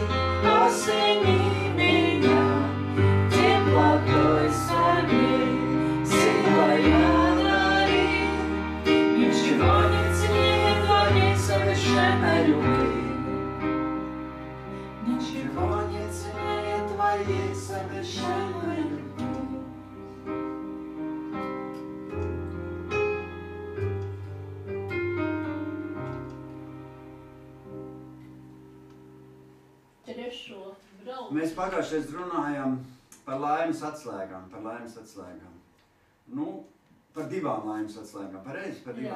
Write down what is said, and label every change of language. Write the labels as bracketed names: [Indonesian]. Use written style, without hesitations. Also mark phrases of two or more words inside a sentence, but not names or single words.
[Russian] Осени меня, теплотой согрей, силой одари. Ничего не ценнее твоей совершенной любви. Ничего не ценнее твоей совершенной любви. [Latvian] Trešo braucu. Mēs pagājušais runājām par laimes atslēgām, Nu, par divām laimes atslēgām, pareizi par divām.